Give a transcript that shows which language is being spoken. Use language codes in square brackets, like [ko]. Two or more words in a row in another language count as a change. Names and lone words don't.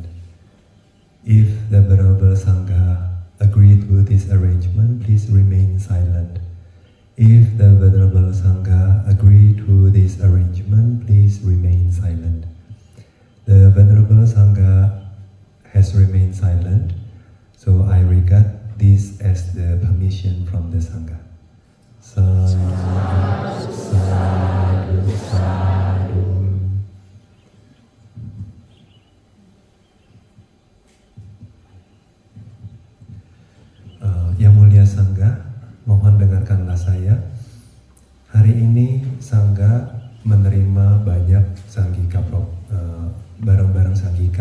[en] If the Venerable Sangha agree to this arrangement, please remain silent. If the Venerable Sangha agree to this arrangement, please remain silent. The Venerable Sangha has remained silent, so I regard this as the permission from the Sangha. [pi] Sadhu, sadhu, sadhu. [id] Yang mulia Sangha, mohon dengarkanlah saya. Hari ini Sangha menerima banyak Sanghika barang-barang Sanghika.